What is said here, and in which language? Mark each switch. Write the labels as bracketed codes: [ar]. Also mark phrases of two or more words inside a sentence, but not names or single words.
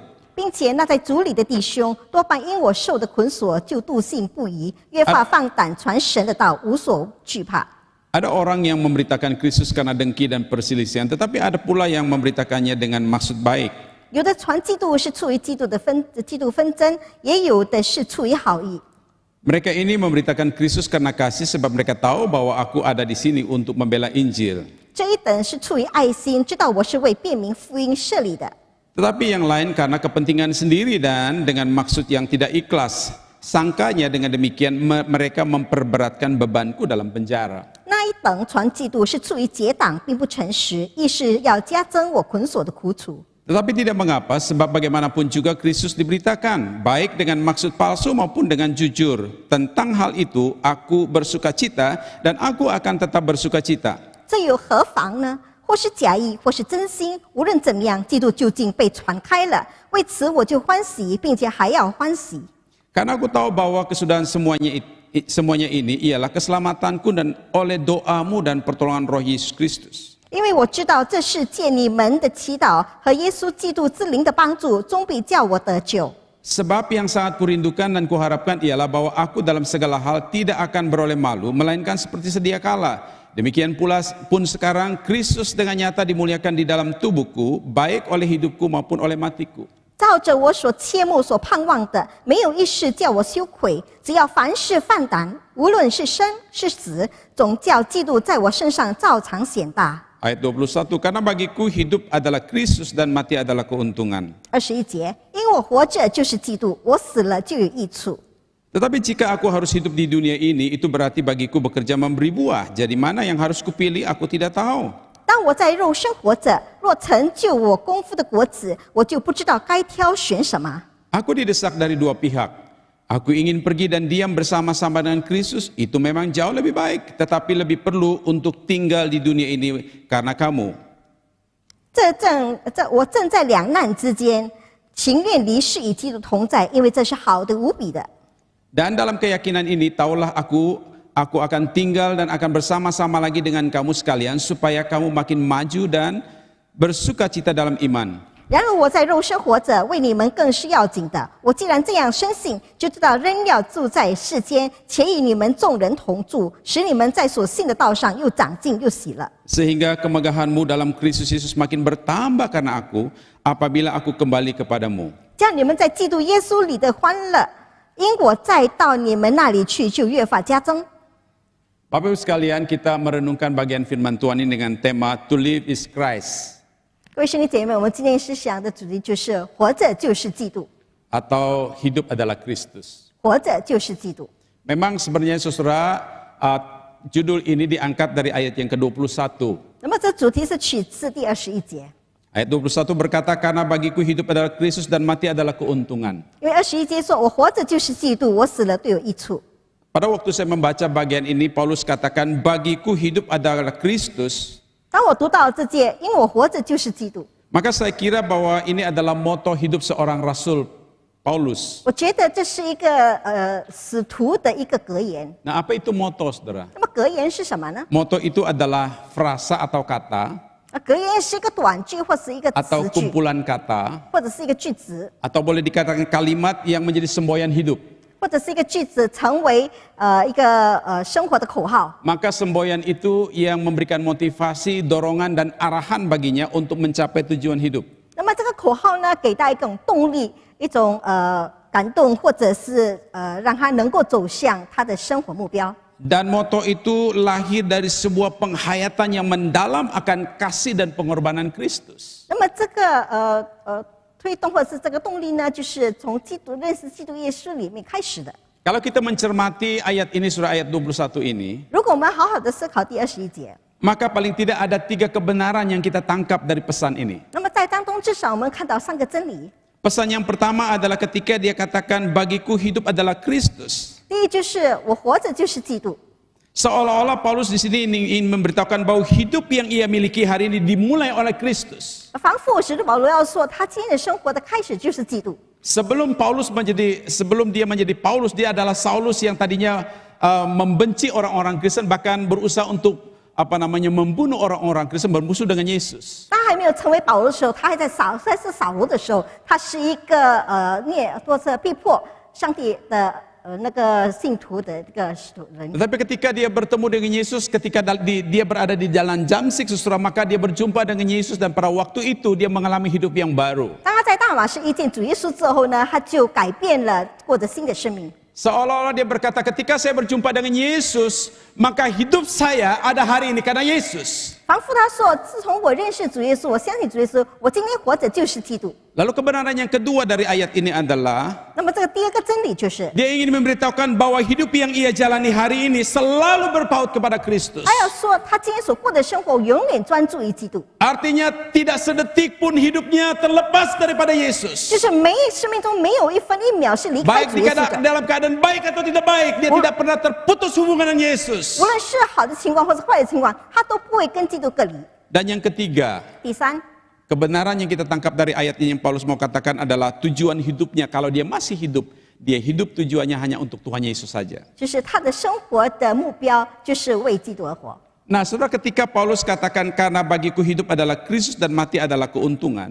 [zh] 并且那在主里的弟兄，多半因我受的捆锁，就笃信不疑，越发放胆传神的道，无所惧怕。 [id] Ada orang yang memberitakan Kristus karena dengki dan perselisihan, tetapi ada pula yang memberitakannya dengan maksud baik. [zh] 有的传嫉妒是出于嫉妒纷争，也有的是出于好意。 [id] Mereka ini memberitakan Kristus karena kasih sebab mereka tahu bahwa aku ada di sini untuk membela Injil. [zh] 这一等是出于爱心，知道我是为辨明福音设立的。 [id] Tetapi yang lain karena kepentingan sendiri dan dengan maksud yang tidak ikhlas. Sangkanya dengan demikian mereka memperberatkan bebanku dalam penjara. [zh] 那一等传嫉妒是出于结党，并不诚实，意是要加增我捆锁的苦楚。 [id] Tetapi tidak mengapa, sebab bagaimanapun juga Kristus diberitakan, baik dengan maksud palsu maupun dengan jujur. Tentang hal itu, aku bersukacita dan aku akan tetap bersukacita. [zh] 这有何妨呢？或是假意，或是真心，无论怎么样，嫉妒究竟被传开了。为此我就欢喜，并且还要欢喜。 [id] Karena aku tahu bahwa kesudahan semuanya ini ialah keselamatanku dan oleh doamu dan pertolongan Roh Yesus Kristus. [zh] 因为我知道这是借你们的祈祷和耶稣基督之灵的帮助，终必叫我得救。 [id] Sebab yang sangat kurindukan dan kuharapkan ialah bahwa aku dalam segala hal tidak akan beroleh malu, melainkan seperti sedia kala. Demikian pula pun sekarang Kristus dengan nyata dimuliakan di dalam tubuhku, baik oleh hidupku maupun oleh matiku. [zh] 照着我所切慕所盼望的，没有一事叫我羞愧。只要凡事放胆，无论是生是死，总叫基督在我身上照常显大。 [id] Ayat 21, karena bagiku hidup adalah Kristus dan mati adalah keuntungan. [zh] 21 节，因我活着就是基督，我死了就有益处。 [id] Tetapi jika aku harus hidup di dunia ini, itu berarti bagiku bekerja memberi buah. Jadi mana yang harus kupilih, aku tidak tahu. [zh] 当我在肉身活着，若成就我功夫的果子，我就不知道该挑选什么。 [id] Aku didesak dari dua pihak. Aku ingin pergi dan diam bersama-sama dengan Kristus, itu memang jauh lebih baik, tetapi lebih perlu untuk tinggal di dunia ini karena kamu. [zh] 我正在两难之间，情愿离世与基督同在，因为这是好的无比的。 [id] Dan dalam keyakinan ini, taulah aku akan tinggal dan akan bersama-sama lagi dengan kamu sekalian, supaya kamu makin maju dan bersukacita dalam iman. [zh] 然而我在肉身活着，为你们更是要紧的。我既然这样深信，就知道仍要住在世间，且与你们众人同住，使你们在所信的道上又长进又喜乐。 [id] Sehingga kemegahanmu dalam Kristus Yesus makin bertambah karena aku, apabila aku kembali kepadamu. [zh] 叫你们在基督耶稣里的欢乐，因我再到你们那里去，就越发加增。 [id] Bapak Ibu sekalian, kita merenungkan bagian firman Tuhan ini dengan tema [en] To Live is Christ. [zh] 各位兄弟姐妹，我们今天思想的主题就是活着就是基督， [id] Atau hidup adalah Kristus. [zh] 活着就是基督。 [id] Memang sebenarnya saudara, judul ini diangkat dari ayat yang ke-21. [zh] 那么这主题是取自第21节， [id] Ayat 21 berkata, karena bagiku hidup adalah Kristus dan mati adalah keuntungan. [zh] 因为21节说：“我活着就是基督，我死了对有益处。” [id] Pada waktu saya membaca bagian ini, Paulus katakan, bagiku hidup adalah Kristus. [zh] 当我读到这节，因我活着就是基督， [id] Maka saya kira bahwa ini adalah moto hidup seorang Rasul Paulus. [zh] 我觉得这是一个使徒的一个格言。 [id] Nah, apa itu moto, saudara? [zh] 那么格言是什么呢？ [id] Moto itu adalah frasa atau kata, [zh] 格言是一个短句或是一个 [id] atau [zh] 词句， [id] kumpulan kata, [zh] 或者是一个句子， [id] atau boleh dikatakan kalimat yang menjadi semboyan hidup. [zh] 或者是一个句子成为一个生活的口号。 [id] Maka semboyan itu yang memberikan motivasi, dorongan, dan arahan baginya untuk mencapai tujuan hidup. [zh] 那么这个口号呢，给他一种动力，一种感动，或者是让他能够走向他的生活目标。 [id] Dan moto itu lahir dari sebuah penghayatan yang mendalam akan kasih dan pengorbanan Kristus. [zh] 那么这个推动或者是这个动力呢，就是从认识基督耶稣里面开始的。 [id] Kalau kita mencermati ayat ini, surah ayat 21 ini, [zh] 如果我们好好的思考第21节， [id] maka paling tidak ada 3 kebenaran yang kita tangkap dari pesan ini. [zh] 那么在当中至少我们看到3个真理。 [id] Pesan yang pertama adalah ketika dia katakan bagiku hidup adalah Kristus. [zh] 第一就是我活着就是基督， [id] Seolah-olah Paulus di sini ingin memberitahukan bahwa hidup yang ia miliki hari ini dimulai oleh Kristus. [zh] 仿佛使徒保罗要说，他今天的生活的开始就是基督。 [id] Sebelum dia menjadi Paulus, dia adalah Saulus yang tadinya membenci orang-orang Kristen, bahkan berusaha untuk membunuh orang-orang Kristen, bermusuh dengan Yesus. [zh] 他还没有成为保罗的时候，他还在是扫罗的时候，他是一个或者逼迫上帝的那个信徒的这个使徒人。 [id] Tetapi ketika dia bertemu dengan Yesus, ketika dia berada di jalan Damsyik, saudara, maka dia berjumpa dengan Yesus dan pada waktu itu dia mengalami hidup yang baru. [zh] 当他在大马士遇见主耶稣之后呢，他就改变了，过着新的生命。 [id] Seolah-olah dia berkata, ketika saya berjumpa dengan Yesus, maka hidup saya ada hari ini karena Yesus. [zh] 仿佛他说：“自从我认识主耶稣，我相信主耶稣，我今天活着就是基督。” [id] Lalu kebenaran yang kedua dari ayat ini adalah [zh] 那么这个第二个真理就是， [id] dia ingin memberitahukan bahwa hidup yang ia jalani hari ini selalu berpaut kepada Kristus. [zh] 他要说他今天所过的生活永远专注于基督， [id] Artinya tidak sedetik pun hidupnya terlepas daripada Yesus. [zh] 就是生命中没有一分一秒是离开 [id] Baik [zh] 主耶稣的。 [id] dalam keadaan baik atau tidak baik, dia tidak pernah terputus hubungan dengan Yesus. [zh] 无论是好的情况或是坏的情况，他都不会跟基督隔离。 [id] Dan yang ketiga, [zh] 第三， [id] kebenaran yang kita tangkap dari ayat ini yang Paulus mau katakan adalah tujuan hidupnya. Kalau dia masih hidup, dia hidup tujuannya hanya untuk Tuhan Yesus saja. [zh] 就是他的生活的目标就是为基督而活。 [id] Nah, saudara, ketika Paulus katakan karena bagiku hidup adalah Kristus dan mati adalah keuntungan,